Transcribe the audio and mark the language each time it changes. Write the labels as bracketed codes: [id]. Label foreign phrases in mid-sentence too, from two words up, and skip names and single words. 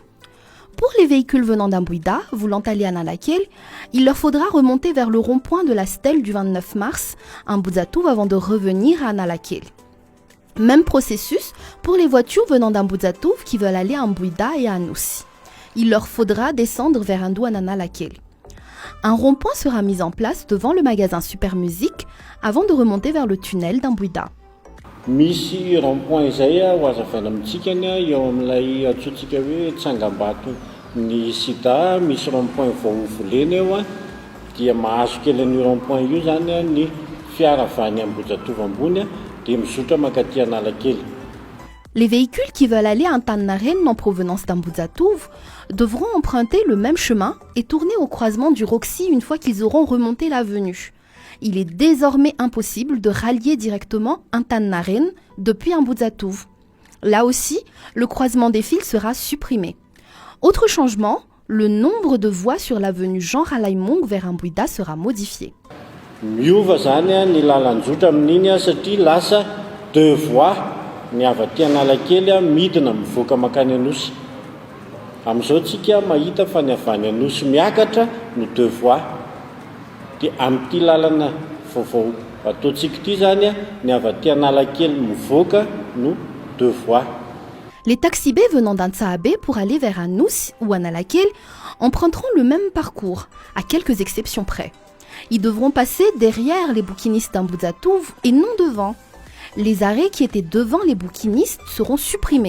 [fr] Pour les véhicules venant d'Ambouida, voulant aller à Analakel, il leur faudra remonter vers le rond-point de la stèle du 29 mars à Ambouzatouf avant de revenir à Analakel. Même processus pour les voitures venant d'Ambouzatouf qui veulent aller à Ambouida et à Anoussi. Il leur faudra descendre vers Analakel. Un rond-point sera mis en place devant le magasin Super Musique avant de remonter vers le tunnel d'Ambouida. [mg] Misy rond-point izay ho azavana amintsika eo amin'ilay atsotsika hoe Tsangambato ny Sida, misy rond-point vao volena eo dia mahazo kely an'io rond-point io zany ny fiara avy any Ambohijatovo ambony dia mizotra mankaty Analakely. [fr] Les véhicules qui veulent aller à Antananarivo en provenance d'Ambohijatovo devront emprunter le même chemin et tourner au croisement du Roxy une fois qu'ils auront remonté l'avenue. Il est désormais impossible de rallier directement Antananarivo depuis Ambohijatovo. Là aussi, le croisement des fils sera supprimé. Autre changement, le nombre de voies sur l'avenue Jean Ralaimong vers Ambouida sera modifié. [mg] Miova zany ny lalanjotra amin'iny satria lasa 2 voies ny avy aty Analakely midina mivoaka makany Anosy. Amin'izao tsika mahita fa ny avy any Anosy miakatra no 2 voies. Dia amin'ity lalana vaovao ataontsika ity zany ny avy aty Analakely mivoaka no 2 voies. [fr] Les taxibés venant d'Antsahabé pour aller vers Anoussi ou Analakel emprunteront le même parcours, à quelques exceptions près. Ils devront passer derrière les bouquinistes d'Ambohijatovo et non devant. Les arrêts qui étaient devant les bouquinistes seront supprimés.